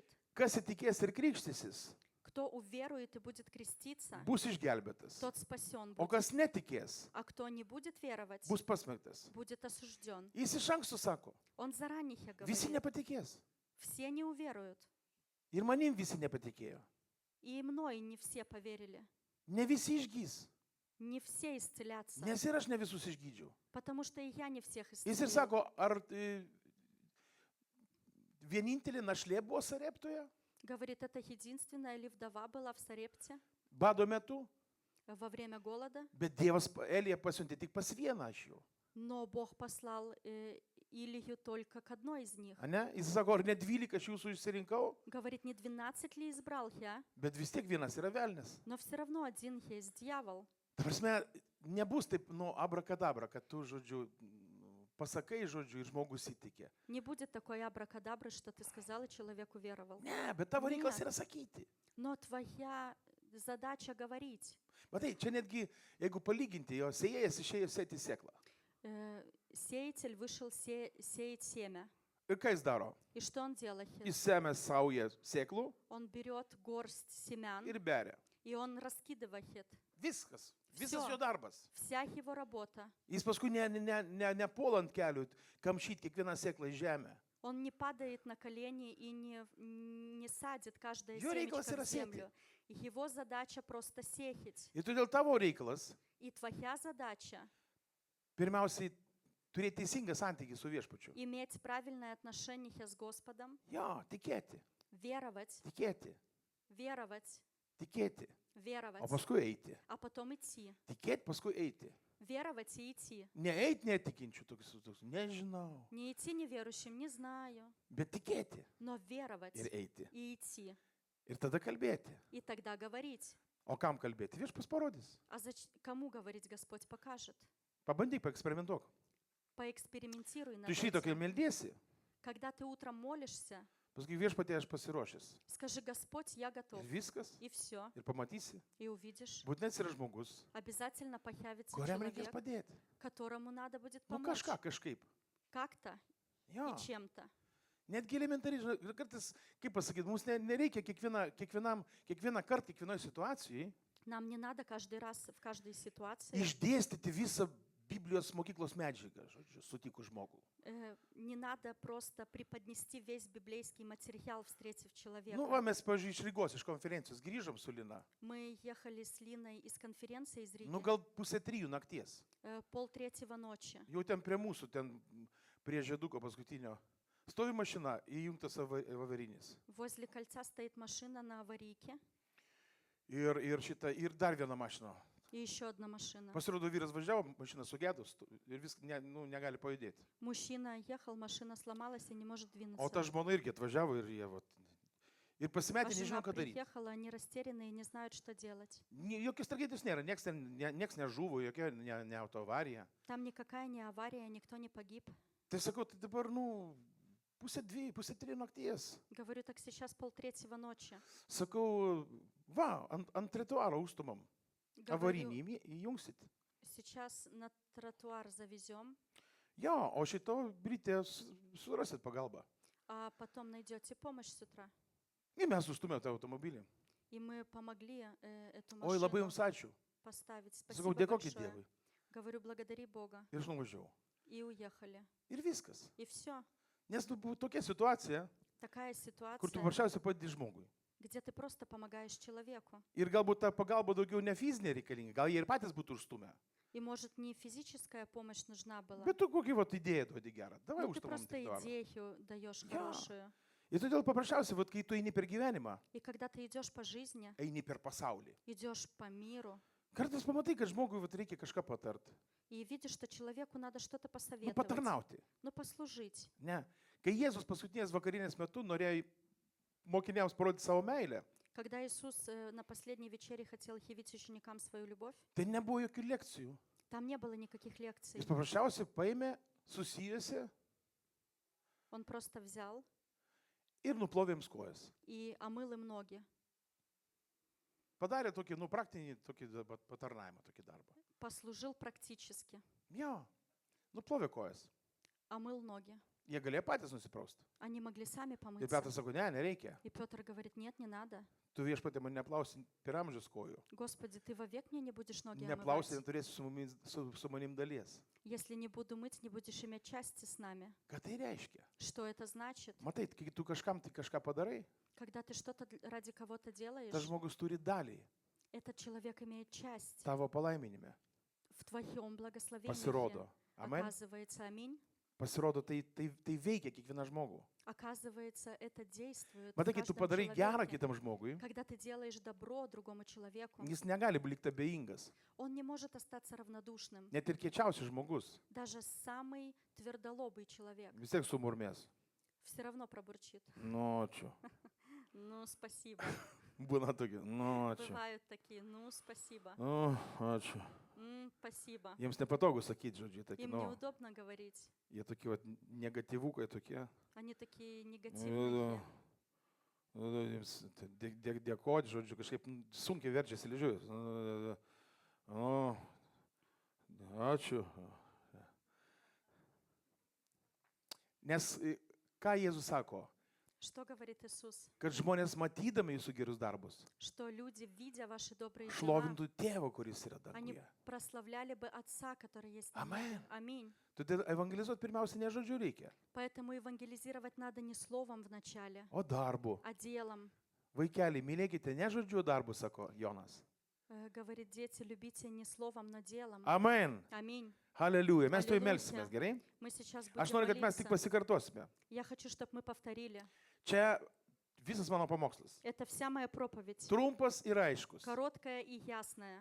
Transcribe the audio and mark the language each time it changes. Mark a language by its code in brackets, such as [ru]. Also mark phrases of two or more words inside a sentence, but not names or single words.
[lt] kas įtikės ir krikštysis, [ru] кто уверует и будет креститься, [lt] bus išgelbėtas. [ru] тот спасен [lt] O [ru] будет. [lt] kas netikės, [ru] А кто не будет веровать, [lt] bus pasmerktas. [ru] будет осужден. [lt] Jis iš anksto sako, [ru] Он заранее [lt] visi [ru] говорит, [lt] nepatikės. [ru] все не уверуют. [lt] Ir manim visi nepatikėjo. [ru] И мной не все поверили. [lt] Ne visi išgys. [ru] Не все исцелятся. [lt] Nes ir aš ne visus išgydžiau. [ru] Потому что и я не всех [lt] Jis ir [ru] исцелил. [lt] sako, ar vienintelė našlė buvo Sareptoje, [ru] Говорит, это единственная ли вдова была в Сарепте [lt] bado metu, [ru] во время голода, [lt] bet Dievas Eliją pasiuntė tik pas vieną iš jų. [ru] но Бог послал Илию только к одной из них. [lt] Ane? Jis sako, ar ne 12 iš jūsų išsirinkau, [ru] Говорит, не 12 ли избрал я, [lt] bet vis tiek vienas yra velnis. [ru] но все равно один есть дьявол. [lt] Ta prasme, nebus taip, nu, abrakadabra, kad tu, žodžiu, pasakai, žodžiu, ir žmogus įtikė. [ru] Не будет такой абракадабры, что ты сказал, и человек уверовал. [lt] Ne, bet tavo reikalas Ne. yra sakyti. [ru] Но твоя задача говорить. [lt] Matai, čia netgi, jeigu palyginti, jo sėjėjas išėjo sėti sėklą. [ru] Сеятель вышел сеять семя. [lt] Ir ką jis daro? [ru] И что он делает? [lt] Jis semia saują sėklų [ru] Он берет горсть семян, [lt] ir beria. [ru] и он раскидывает. [lt] Viskas. Visas [ru] Всё. [lt] jo darbas. [ru] Вся его работа. [lt] Jis paskui nepuola ant kelių kamšyti kiekvieną sėklą į žemę. [ru] Он не падает на колени и не садит каждое [lt] Jo reikalas [ru] семечко [lt] yra [ru] в землю. Его задача просто сеять. [lt] Ir todėl tavo reikalas [ru] И твоя задача [lt] pirmiausiai turėti teisingą santykį su viešpačiu. [ru] иметь правильное отношение с Господом, [lt] Jo, tikėti, [ru] веровать, [lt] tikėti, [ru] веровать, [lt] tikėti, [ru] веровать, [lt] o paskui eiti. [ru] а потом идти. [lt] Tikėti, paskui eiti. [ru] Веровать и идти. [lt] Ne eiti netikinčių, toks, nežinau, [ru] Не идти неверующим, не знаю, [lt] bet tikėti [ru] но веровать [lt] ir eiti. [ru] и идти. [lt] Ir tada kalbėti. [ru] И тогда говорить. [lt] O kam kalbėti? Viešpas parodys. [ru] А кому говорить Господь покажет? [lt] Pabandyk, paeksperimentuok. [ru] Поэкспериментируй над [lt] Tu šito, kai [ru] этим. [lt] meldiesi, [ru] Когда ты утром молишься, [lt] paskui viešpatie aš pasiruošęs. [ru] скажи: Господь, я готов. [lt] Ir viskas. [ru] И все. [lt] Ir pamatysi. [ru] И увидишь. [lt] Būtinai yra žmogus, [ru] Обязательно появится [lt] kuriam reikės [ru] человек, [lt] padėti. [ru] которому надо будет [lt] Nu [ru] помочь. [lt] kažką, kažkaip. [ru] Как-то [lt] Jo. [ru] и чем-то. [lt] Netgi elementariai, žinai, kartais, kaip pasakyti, mums nereikia kiekvieną kartą, kiekvienoje situacijoje [ru] Нам не надо каждый раз в каждой ситуации, [lt] išdėstyti visą Biblijos mokyklos medžiagą, žodžiu, sutikus žmogų. [ru] не надо просто преподнести весь библейский материал, встретив человека. [lt] Nu, va, mes, pavyzdžiui, iš Rygos, iš konferencijos grįžom su Lina. [ru] Мы ехали с Линой из конференции из Риги, [lt] Nu, gal 2:30 nakties. [ru] 2:30 ночи. [lt] Jau ten prie mūsų, ten prie žieduko paskutinio. Stovi mašina, įjungtas avarinis. [ru] Возле кольца стоит машина на аварийке [lt] Ir dar viena mašina. [ru] и еще одна машина. [lt] Pasirodo, vyras važiavo, mašina sugedus ir vis negali pajudėti. [ru] Мужчина ехал, машина сломалась и не может [lt] O [ru] двинуться. [lt] ta žmona irgi atvažiavo ir jie, vat, ir pasimetė, [ru] А жена [lt] nežinau, ką daryti. [ru] приехала, они растерянные, не знают, что делать. [lt] Jokios tragedijos nėra, nieks nežuvo, jokia ne autoavarija. [ru] Там никакая не авария, никто не погиб. [lt] Tai sakau, tai dabar, 2:30, 2:30 nakties. [ru] Говорю, так сейчас 2:30 ночи. [lt] Sakau, va, ant trituaro užstumam. [ru] Говорю, [lt] Avarinį įjungsit. [ru] сейчас на тротуар завезем, [lt] Jo, o šito ryte surasit pagalbą. [ru] а потом найдете помощь с утра. [lt] Ir mes užstumėm tą automobilį. [ru] И мы помогли эту [lt] Oi, labai [ru] машину [lt] jums ačiū. [ru] поставить. [lt] Sakau, [ru] Спасибо [lt] dėkokit [ru] большое. [lt] Dievui. [ru] Говорю, благодари Бога. [lt] Ir aš nuvažiavau. [ru] И уехали. [lt] Ir viskas. [ru] И все. [lt] Nes buvo tokia situacija, [ru] Такая [lt] kur tu [ru] ситуация, [lt] paprasčiausiai padedi žmogui. [ru] где ты просто помогаешь человеку. [lt] Ir galbūt ta pagalba daugiau ne fizinė reikalinga, gal jie ir patys būtų užstumę. [ru] И может не физическая помощь нужна была, [lt] Bet tu kokį vat idėją duodi gerą. Davai [ru] но ты [lt] užstumam [ru] просто [lt] trituarą. [ru] идею даешь [lt] Ja. [ru] хорошую. [lt] Ir todėl paprasčiausiai, vat, kai tu eini per gyvenimą, [ru] И когда ты идешь по жизни, [lt] eini per pasaulį. [ru] идешь по миру, [lt] Kartais pamatai, kad žmogui vat, reikia kažką patart. [ru] и видишь, что человеку надо что-то [lt] Nu, [ru] посоветовать, [lt] patarnauti. [ru] ну послужить. [lt] Ne. Kai Jėzus paskutinės vakarinės metu norėjo mokiniams parodyti savo meilę, [ru] Когда Иисус на последней вечере хотел явить ученикам свою любовь, [lt] tai nebuvo jokių lekcijų. [ru] там не было никаких лекций. [lt] Jis paprasčiausiai paėmė, susijęsi [ru] Он просто взял [lt] ir nuplovė jiems kojas. [ru] и омыл им ноги, [lt] Padarė tokį, praktinį tokį patarnavimą, tokį darbą. [ru] послужил практически, [lt] Jo, nuplovė kojas. [ru] омыл ноги. [lt] Jie galėjo patys nusiprausti. [ru] Они могли сами [lt] Ir [ru] помыться. [lt] Petras sako, ne, nereikia. [ru] И Петр говорит, нет, не надо. [lt] Tu viešpatė mane neplausi per amžius kojų. [ru] Господи, ты вовек мне не будешь ноги [lt] Neplausi, [ru] омывать. [lt] neturėsi su manim dalies. [ru] Если не буду мыть, не будешь иметь части с нами. [lt] Ką tai reiškia? [ru] Что это значит? [lt] Matai, kai tu kažkam tai kažką padarai, [ru] Когда ты что-то ради кого-то делаешь, [lt] tas žmogus turi dalį [ru] этот человек имеет часть [lt] tavo palaiminime. [ru] в твоем благословении. [lt] Pasirodo. Amen. [ru] Оказывается, аминь. [lt] Pasirodo, tai veikia kiekvieną žmogų. [ru] Оказывается, это действует в [lt] Matai, kai tu [ru] каждом [lt] padarai gerą [ru] человеке. [lt] kitam žmogui, [ru] Когда ты делаешь добро другому человеку, [lt] jis negali likti abejingas. [ru] он не может остаться равнодушным. [lt] Net ir kiečiausias žmogus [ru] Даже самый твердолобый человек [lt] vis tiek sumurmės. [ru] все равно пробурчит. [lt] Nu, ačiū. [ru] Ну, спасибо. [lt] Būna tokie, nu, ačiū. [ru] Бывают такие, ну, спасибо. [lt] Nu, ačiū. [ru] Спасибо. [lt] Jiems nepatogu sakyti, žodžiai, tokie, [ru] Им [lt] nu, [ru] неудобно говорить. [lt] jie tokie vat, negatyvukai tokie. [ru] Они такие негативные. [lt] Jiems dėkoti, žodžiu, kažkaip sunkiai verčiasi ližiūris. Nu, ačiū. Nes ką Jėzus sako? [ru] Что говорит Иисус? [lt] Kad žmonės matydami jūsų gerus darbus, [ru] Что люди, видя ваши добрые дела, [lt] šlovintų tėvą, kuris yra [ru] они [lt] danguje. [ru] прославляли бы Отца, который есть на [lt] Amen. [ru] небе. Аминь. [lt] Todėl evangelizuoti pirmiausia ne žodžiu reikia, [ru] Поэтому евангелизировать надо не словом вначале, [lt] o darbu. [ru] а делом. [lt] Vaikeliai, mylėkite ne žodžiu darbu, sako Jonas, [ru] говорит, дети, любите не словом, но делом. [lt] Amen. [ru] Аминь. [lt] Halleluja. Mes tuoj [ru] Halleluja. [lt] melsimės, gerai? [ru] Мы сейчас [lt] Aš [ru] будем [lt] noriu, kad mes tik [ru] молиться. [lt] pasikartosime. [ru] Я хочу, чтобы мы повторили. [lt] Čia visas mano pamokslas. [ru] Это вся моя проповедь. [lt] Trumpas ir aiškus. [ru] Короткая и ясная.